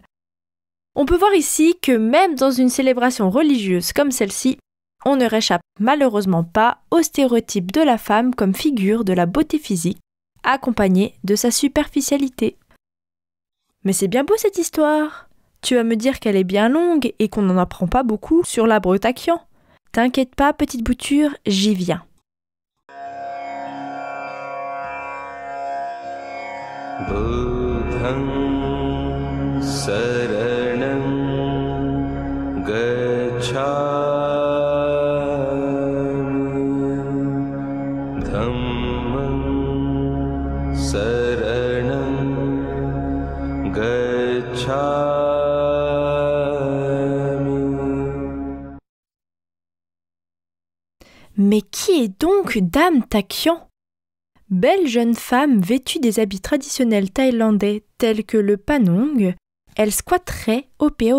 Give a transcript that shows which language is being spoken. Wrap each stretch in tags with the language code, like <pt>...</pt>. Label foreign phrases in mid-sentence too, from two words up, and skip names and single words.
<fr>On peut voir ici que même dans une célébration religieuse comme celle-ci, on ne réchappe malheureusement pas au stéréotype de la femme comme figure de la beauté physique, accompagnée de sa superficialité. Mais c'est bien beau cette histoire. Tu vas me dire qu'elle est bien longue et qu'on n'en apprend pas beaucoup sur l'arbre Takian. T'inquiète pas, petite bouture, j'y viens.</fr> <pi>Buddham saranam gacchami dhammam saranam gacchami.</pi> <fr>Mais qui est donc Dame Takian ? Belle jeune femme vêtue des habits traditionnels thaïlandais tels que le panong, elle squatterait au P.O.</fr>